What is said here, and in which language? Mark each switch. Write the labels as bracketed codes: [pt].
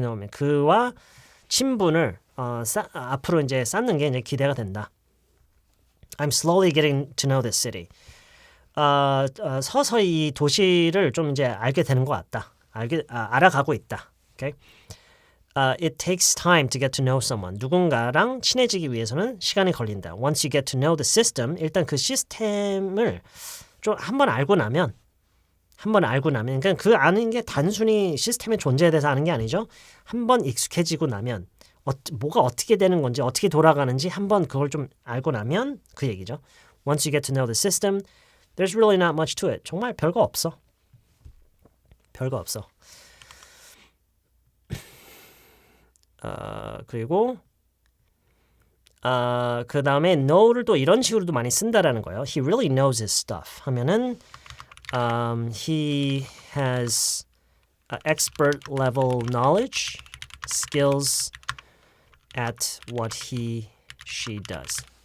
[ko] 그와 친분을 앞으로 이제 쌓는 게 이제 기대가 된다. [en] I'm slowly getting to know this city. [ko] 서서히 이 도시를 좀 이제 알게 되는 것 같다. 알아가고 있다. Okay? [en] It takes time to get to know someone. [ko] 누군가랑 친해지기 위해서는 시간이 걸린다. Once you get to know the system, 일단 그 시스템을 좀 한번 알고 나면, 그러니까 그 아는 게 단순히 시스템의 존재에 대해서 아는 게 아니죠. 한번 익숙해지고 나면 뭐가 어떻게 되는 건지, 어떻게 돌아가는지 한번 그걸 좀 알고 나면 그 얘기죠. [en] Once you get to know the system, there's really not much to it. [ko] 정말 별거 없어. 그리고 그 다음에 know를 또 이런 식으로도 많이 쓴다라는 거예요. [en] He really knows his stuff 하면은 he has expert level knowledge, skills at what she does.